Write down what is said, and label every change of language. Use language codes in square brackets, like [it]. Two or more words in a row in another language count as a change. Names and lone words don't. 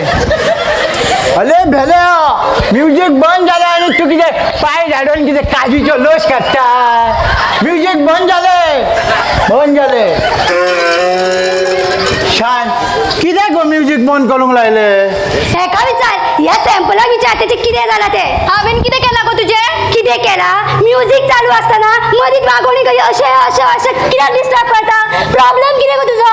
[kok] अरे भेल्या म्युझिक बंद झालं आणि तू किती पाय झाडून किती काजूचो लोस काढता. म्युझिक बंद झालंय. शान कित्याक गो म्युझिक बंद करूंक लायले. हेका विचार या सॅम्पलाक विचार तेचे कितें जालां ते. हांवें कितें केलां गो तुजें? कितें केला. म्युझिक चालू असताना मदींच वागोवणी करी अशें अशें अशें कित्याक डिस्टर्ब करता. प्रॉब्लेम कितें गो तुजो.